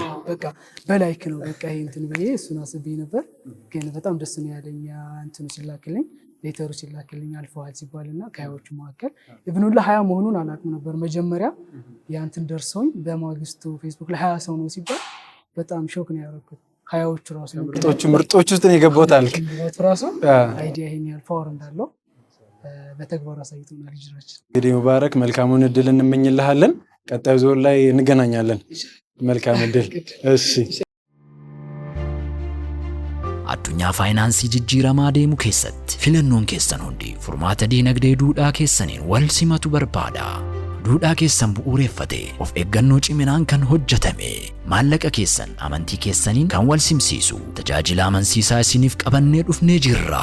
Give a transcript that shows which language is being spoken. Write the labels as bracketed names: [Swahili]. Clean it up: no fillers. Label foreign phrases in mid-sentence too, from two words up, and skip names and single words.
[Amharic] በቃ በላይክ ነው በቃ ይሄ እንትን ብዬ እሱን አስቤ ነበር። ግን በጣም ደስ ነው ያለኝ እንትኑ ሲላክልኝ ሌተሩ ሲላክልኝ አልፈዋል ሲባልና ከሀያዎቹ መካከል ኢቭን ሁላ 20 መሆኑን አላውቅም ነበር መጀመሪያ። ያንተን ደርሶኝ በማግስቱ ፌስቡክ ላይ 20 ሰው ነው ሲባል በጣም ሾክ ነው ያደረኩት። 20ዎቹ ራሱ ምርጦች ውስጥ ነው የገባሁት አልክ ራሱ አይዲያ ይሄን ያህል ፓወር እንዳለው በተግባር አሳይቶናል ሂጅራችን። እንግዲህ ሙባረክ መልካሙን እድል እንመኝልሃለን። ቀጣዩ ዙር ላይ እንገናኛለን። መልካም እድል። እሺ [Oromo] addunyaa faayinsii jijjiiramaa deemu keessatti filannoon keessan hundi furmaata diinagdee duudhaa keessaniin wal simatu barbaada. Duudhaa keessan bu'uureffatee of eeggannoo ciminaan kan hojjetame maallaqa keessan amantii keessaniin kan wal simsiisu tajaajila amansiisaa isiniif qabannee dhufnee jirra.